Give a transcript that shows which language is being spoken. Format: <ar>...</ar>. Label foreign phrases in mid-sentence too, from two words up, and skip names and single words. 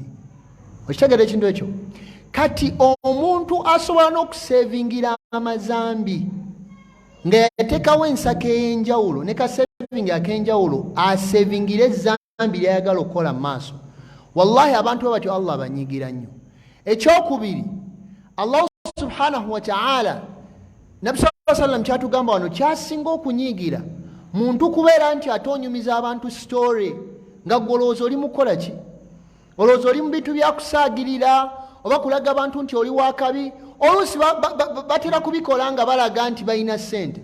<lg>Okitegedde ekintu ekyo? Kati omuntu asobola n'okusevingira amazambi nga yateekawo ensako ey'enjawulo ne kasevingi ak'enjawulo asevingire ezambi lyayagala okukola mu maaso. Wallahi abantu bwe batyo Allah abanyigira nnyo. Ekyokubiri, Allah</lg> <ar>سبحانه وتعالى</ar> <lg>Nabi</lg> <ar>صلى الله عليه وسلم</ar> <lg>kyatugamba wano kyasinga okunyigira muntu kubeera nti atonyumiza abantu story nga golooza oli mukola ki? Olowooza oli mu bintu byakusaagirira oba kulaga abantu nti oli wakabi. Oluusi batera kubikola nga balaga nti balina ssente.</lg>